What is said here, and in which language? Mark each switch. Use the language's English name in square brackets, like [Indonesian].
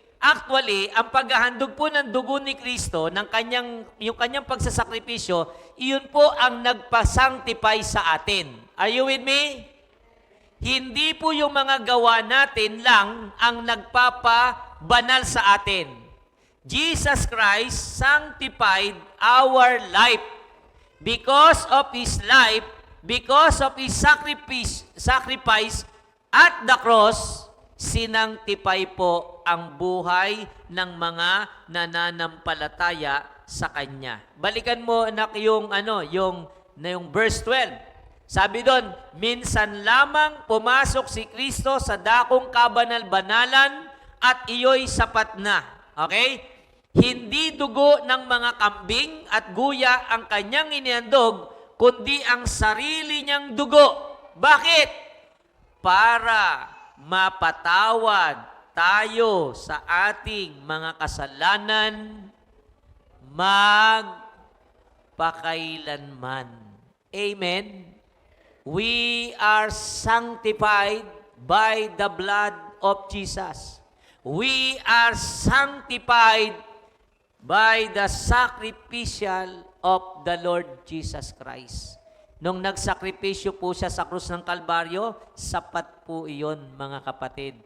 [Filipino] Actually, ang paghahandog po ng dugo ni Kristo, yung kanyang pagsasakripisyo, iyon po ang nagpa-sanctify sa atin. [English] Are you with me? [Filipino] Hindi po yung mga gawa natin lang ang nagpapabanal sa atin. [English] Jesus Christ sanctified our life. Because of His life, because of His sacrifice at the cross, [Filipino] sinangtipay po ang buhay ng mga nananampalataya sa Kanya. Balikan mo anak yung verse 12. Sabi doon, minsan lamang pumasok si Kristo sa dakong kabanal-banalan at iyo'y sapat na. Okay? Hindi dugo ng mga kambing at guya ang kanyang inihandog, kundi ang sarili niyang dugo. Bakit? Para mapatawad tayo sa ating mga kasalanan magpakailanman. Amen? [English] We are sanctified by the blood of Jesus. We are sanctified by the sacrificial of the Lord Jesus Christ. [Filipino] Nung nagsakripisyo po siya sa krus ng Kalbaryo, sapat po iyon, mga kapatid.